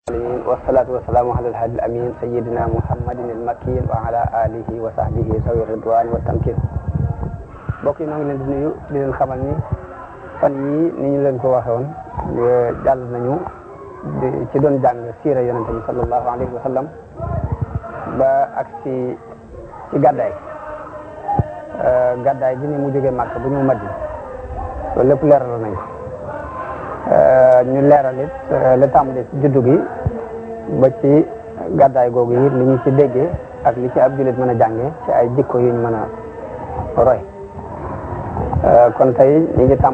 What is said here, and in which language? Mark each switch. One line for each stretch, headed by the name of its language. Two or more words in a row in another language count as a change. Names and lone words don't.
Arabic: والصلاة والسلام على الهادي الأمين سيدنا محمد المكين وعلى آله وصحبه ذوي الرضوان والتمكين.
Wolof: mbokk yi ñoo ngi leen di nuyu di leen xamal ni fan yii ni ñu leen ko waxee woon jàll nañu ci doon jàng siira yonente bi
Arabic: صلى الله عليه وسلم
Wolof: ba ak ci gàddaay bi ni mu jógee Makka bu ñu Madina loolu lépp leeral nañ ko ñu leeral it la tàmbalee ci juddu gi ba ci gàddaay googu yi li ñu ci déggee ak li ci ab jullit mën a jàngee ci ay jikko yu ñu mën a roy kon tey ñu ngi